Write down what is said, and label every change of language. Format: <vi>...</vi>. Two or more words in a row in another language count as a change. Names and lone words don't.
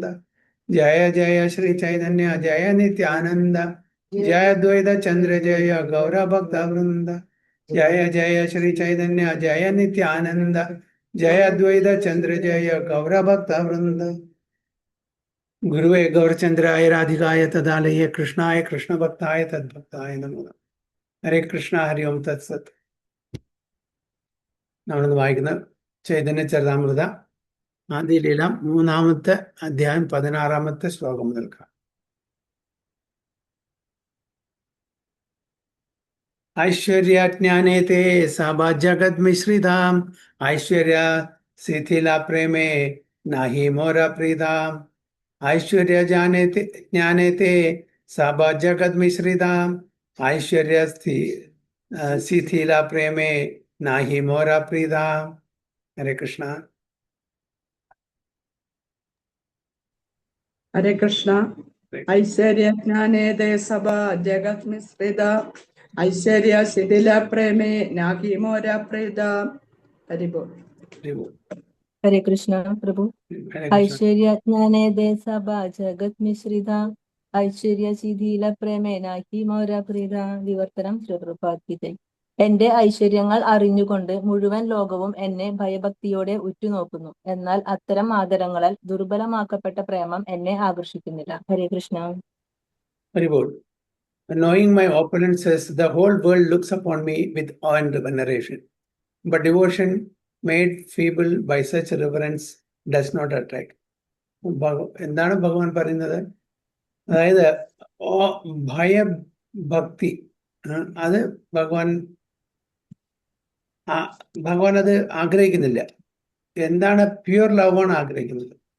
<bn>জয় জয় শ্রী চৈতন্য জয় নিত্যানন্দ জয় দ্বৈত চন্দ্র জয় গৌর ভক্তবৃন্দ। জয় জয় শ্রী চৈতন্য জয় নিত্যানন্দ জয় অদ্বৈত চন্দ্র জয় গৌর ভক্তবৃন্দ।</bn> <sa>गुरुवे गौरचंद्राय राधिकाय तदालये कृष्णाय कृष्ण भक्ताय तद्भक्ताय नमो नमः। हरे कृष्ण हरि ओम तत्सत।</sa> <ml>നമ്മളിന്ന് വായിക്കുന്ന ചൈതന്യ ചരിതാമൃത ആദിലീല 3-ാമത്തെ അധ്യായം 16-ാമത്തെ ശ്ലോകം മുതൽക്കാം.</ml> <bn>ঐশ্বর্যাজ্ঞানে তে সবা জগদ্মিশ্রিতাম্ ঐশ্বর্য শিথিলা প্রেমে নাহি মোর প্রীতাম্। ঐশ্বর্য জ্ঞানে তে সবা জগদ্মিশ্রিতাম্ ঐশ্বর্য শিথিলা প্রেমে নাহি মোর প্রীতাম্।</bn> <sa>हरे कृष्ण। हरे कृष्ण।</sa> <bn>ঐশ্বর্য জ্ঞানে তে সবা জগত মিশ্রিত ঐশ্বর্য শিথিল প্রেমে নাহি মোর প্রীত। হরি বোল।</bn> <sa>हरे कृष्ण प्रभु।</sa> <bn>ঐশ্বর্য জ্ঞানে দে সবা জগত মিশ্রিত ঐশ্বর্য শিথিল প্রেমেন হি মোর প্রীত.</bn> <ml>വിവർത്തനം ശ്രീപ്രഭാതഗീത. എന്റെ ഐശ്വര്യങ്ങൾ അറിഞ്ഞുകൊണ്ട് മുഴുവൻ ലോകവും എന്നെ ഭയഭക്തിയോടെ ഉറ്റുനോക്കുന്നു. എന്നാൽ അത്തരം ആദരങ്ങളാൽ ദുർബലമാക്കപ്പെട്ട പ്രേമം എന്നെ ആകർഷിക്കുന്നില്ല. ഹരേ കൃഷ്ണ.</ml> <en>Knowing my opponent says, the whole world looks upon me with awe and veneration, but devotion made feeble by such reverence does not attract.</en> <ml>എന്താണ് ഭഗവാൻ പറയുന്നത്? അതായത് ഭയഭക്തി അത് ഭഗവാൻ അത് ആഗ്രഹിക്കുന്നില്ല. എന്താണ്?</ml> <en>pure love</en> <ml>ആണ് ആഗ്രഹിക്കുന്നത്.</ml>